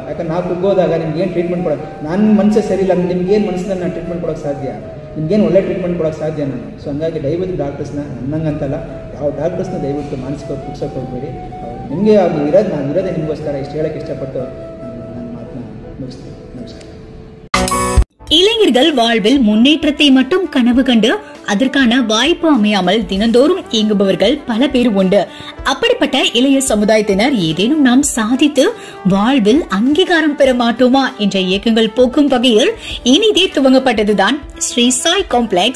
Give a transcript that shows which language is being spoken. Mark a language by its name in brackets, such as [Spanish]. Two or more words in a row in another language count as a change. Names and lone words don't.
[Kannada] ಯಾಕಂದ್ರೆ ನಾವು ಕುಗ್ಗೋದಾಗ ನಿಮ್ಗೇನು ಟ್ರೀಟ್ಮೆಂಟ್ ಕೊಡೋದು, ನನ್ನ ಮನಸ್ಸೇ ಸರಿ ಇಲ್ಲ, ನಿಮ್ಗೇನು ಮನಸ್ಸನ್ನ ನಾನು ಟ್ರೀಟ್ಮೆಂಟ್ ಕೊಡೋಕ್ಕೆ ಸಾಧ್ಯ, ನಿಮ್ಗೇನು ಒಳ್ಳೆ ಟ್ರೀಟ್ಮೆಂಟ್ ಕೊಡೋಕ್ಕೆ ಸಾಧ್ಯ ನಾನು. ಸೊ ಹಂಗಾಗಿ ದಯವಿಟ್ಟು ಡಾಕ್ಟರ್ಸ್ನ ನನ್ನಂಗಂತಲ್ಲ, ಯಾವ ಡಾಕ್ಟರ್ಸ್ನ ದಯವಿಟ್ಟು ಮಾನಸಿಕವಾಗಿ ಕುಗ್ಸೋಕ್ಕೆ ಹೋಗಬೇಡಿ. ನಿಮಗೆ ನಾವು ಇರೋದೇ ನಿಮಗೋಸ್ಕರ ಇಷ್ಟು ಹೇಳಕ್ಕೆ ಇಷ್ಟಪಟ್ಟು ನನ್ನ ಮಾತನ್ನ ಮುಗಿಸ್ತೀನಿ. ನಮಸ್ಕಾರ. [Tamil] இளைஞர்கள் வாழ்வில் முன்னேற்றத்தை மட்டும் கனவு கண்டு அதற்கான வாய்ப்பு அமையாமல் தினந்தோறும் இயங்குபவர்கள் பல பேர் உண்டு. அப்படிப்பட்ட இளைய சமுதாயத்தினர் ஏதேனும் நாம் சாதித்து வாழ்வில் அங்கீகாரம் பெற மாட்டோமா என்ற இயக்கங்கள் போக்கும் வகையில் இனிதே துவங்கப்பட்டதுதான் ஸ்ரீ சாய் காம்ப்ளெக்ஸ்.